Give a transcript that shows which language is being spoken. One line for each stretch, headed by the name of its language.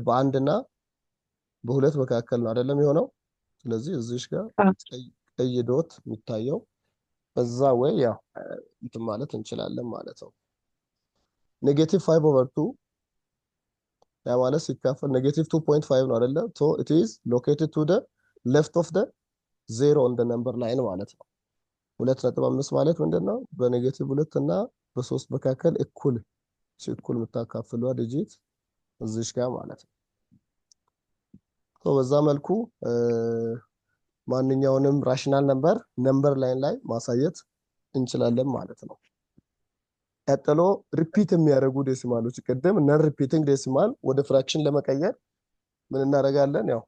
Amharic: በአንድና በሁለት መካከል ነው አይደለም የሆነው። ስለዚህ እዚህ ጋር ቀይ ዶት የሚታየው በዛ ወይ ያው እንትን ማለት እንችላለን ማለት ነው። -5/2 ያ ማለት ሲካፈል -2.5 ነው አይደለ?
English: so it is located to the left of the 0 on the number line
Amharic: ማለት ነው። 2.5 ማለት ምንድነው? በ-2 እና በ3 መካከል እኩል የምታካፍለው ዲጂት እዚህ ጋር ማለት ነው። so በዛ መልኩ ማንኛውንም ራሽናል ነምበር ላይን ላይ ማሳየት እንችላለን ማለት ነው። ቀጥሎ ሪፒት የሚያደርጉ ዴሲማሎች ቅድም ነን ሪፒቲንግ ዴሲማል ወደ ፍራክሽን ለመቀየር ምን እናደርጋለን?